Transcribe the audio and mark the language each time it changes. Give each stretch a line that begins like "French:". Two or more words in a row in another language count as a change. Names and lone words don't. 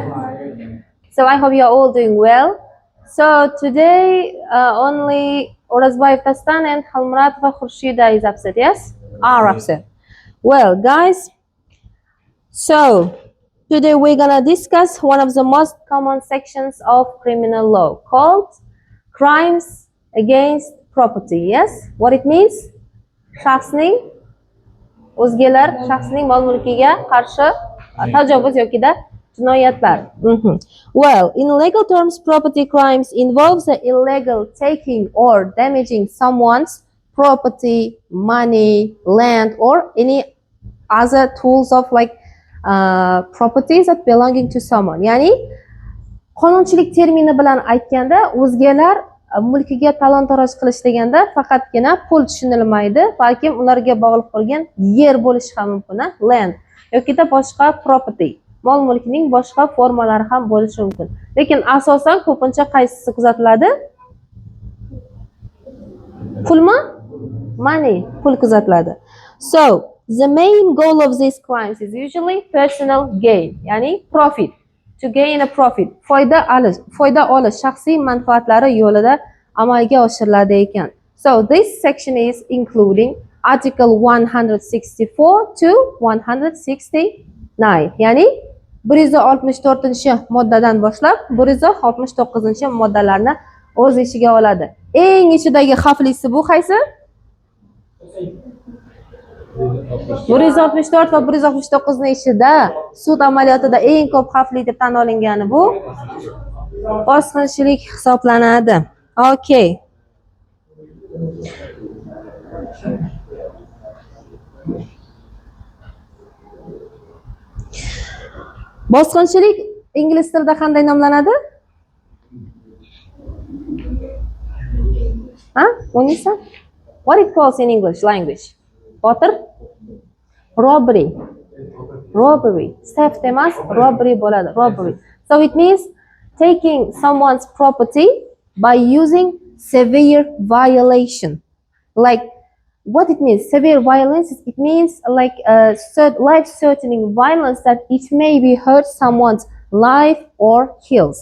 English: So, I hope you are all doing well. So, today only Orazbay Fastan and Halmuratova Khurshida is upset, yes? Are upset. Well, guys, so today we're gonna discuss one of the most common sections of criminal law called crimes against property. Yes? What it means?
Uzbek: Shaxsning o'zgalar shaxsning mol-mulkiga qarshi tajovuz yoki jinoyatlar.
English: Well, in legal terms, property crimes involves the illegal taking or damaging someone's property, money, land, or any other tools of properties that belonging to someone.
Uzbek: Ya'ni qonunchilik termini bilan aytganda o'zgalar mulkiga talon-taroj qilish deganda faqatgina pul tushunilmaydi, balkim ularga bog'liq bo'lgan yer bo'lishi ham mumkin, land yokida boshqa property, mol-mulkning boshqa formalari ham bo'lishi mumkin. Lekin asosan ko'pincha qaysisi kuzatiladi? Pulmi? Money, pul kuzatiladi.
English: So, the main goal of these crimes is usually personal gain, ya'ni profit. To gain a profit,
Uzbek: foyda olish shaxsiy manfaatlari yo'lida amalga oshiriladi ekan.
English: So this section is including article 164 to 169,
Uzbek: ya'ni 164-moddadan boshlab 169-moddalarni o'z ichiga oladi. Eng ichidagi xavflisi bu qaysi? 164 va 169 ni ichida sud amaliyotida eng ko'p xavfli deb tan olingani bu bosqinchilik hisoblanadi.
English: Okay.
Uzbek: Bosqinchilik ingliz tilida qanday nomlanadi? Munisa?
English: What it calls in English language? Botir? Robbery.
Uzbek: Theft emas, robbery bo'ladi.
English: Robbery. So it means taking someone's property by using severe violation. Like what it means? Severe violence. It means like life-threatening violence that it may be hurt someone's life or kills.